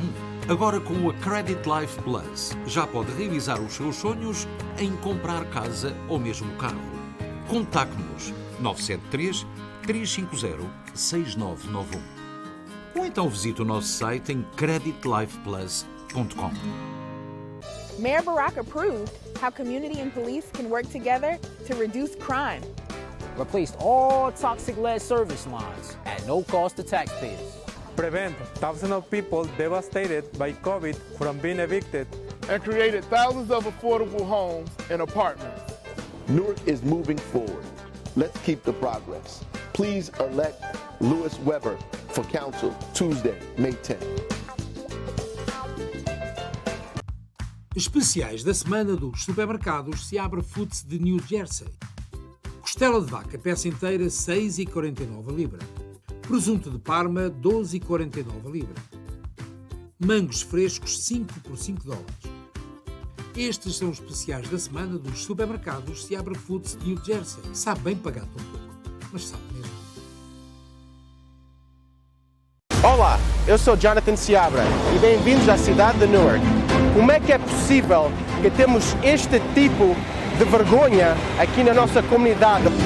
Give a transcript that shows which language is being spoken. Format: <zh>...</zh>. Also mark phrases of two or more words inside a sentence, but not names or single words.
<pt>Agora com a Credit Life Plus, já pode realizar os seus sonhos em comprar casa ou mesmo carro. Contacte-nos 973-350-6991. Ou então visite o nosso site em creditlifeplus.com.</pt> <en>Mayor Barack approved how community and police can work together to reduce crime. Replaced all toxic lead service lines at no cost to taxpayers. Prevent thousands of people devastated by COVID from being evicted. And created thousands of affordable homes and apartments. Newark is moving forward. Let's keep the progress. Please elect Louis Weber for council Tuesday, May 10th.</en> <pt>Especiais da semana dos supermercados Seabra Foods de New Jersey. Costela de vaca, peça inteira, 6,49 a libra. Presunto de Parma, 12,49 a libra. Mangos frescos, 5 por 5 dólares. Estes são os especiais da semana dos supermercados Seabra Foods de New Jersey. Sabe bem pagar tão pouco, mas sabe mesmo. Olá, eu sou Jonathan Seabra e bem-vindos à cidade de Newark. Como é que é possível que temos este tipo de vergonha aqui na nossa comunidade?</pt>